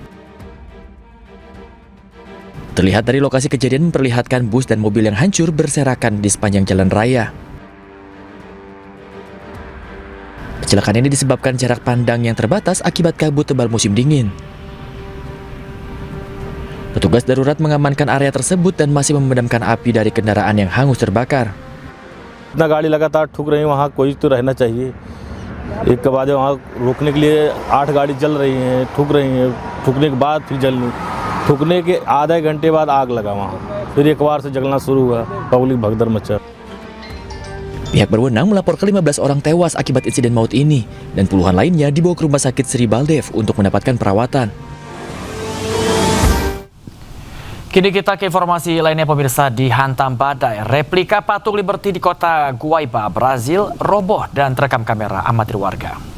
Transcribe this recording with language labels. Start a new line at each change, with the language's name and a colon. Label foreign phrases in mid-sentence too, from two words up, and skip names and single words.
Indonesian: Terlihat dari lokasi kejadian memperlihatkan bus dan mobil yang hancur berserakan di sepanjang jalan raya. Kecelakaan ini disebabkan jarak pandang yang terbatas akibat kabut tebal musim dingin. Petugas darurat mengamankan area tersebut dan masih memadamkan api dari kendaraan yang hangus terbakar.
Hindi: इतना गाड़ी लगातार ठुक रही है, वहाँ कोई तो रहना चाहिए। एक के बाद वहाँ रोकने के लिए 8 गाड़ी चल रही हैं, ठुकने के बाद फिर जलनी, ठुकने के आधे घंटे बाद आग लगा वहाँ, फिर एक बार से जलना शुरू हुआ, पब्लिक भगदड़ मचा।
Indonesian: Pihak berwenang melaporkan 15 orang tewas akibat insiden maut ini dan puluhan lainnya dibawa ke Rumah Sakit Sri Baldev untuk mendapatkan perawatan. Kini kita ke informasi lainnya pemirsa. Dihantam badai, replika patung Liberty di kota Guaiba, Brazil roboh dan terekam kamera amatir warga.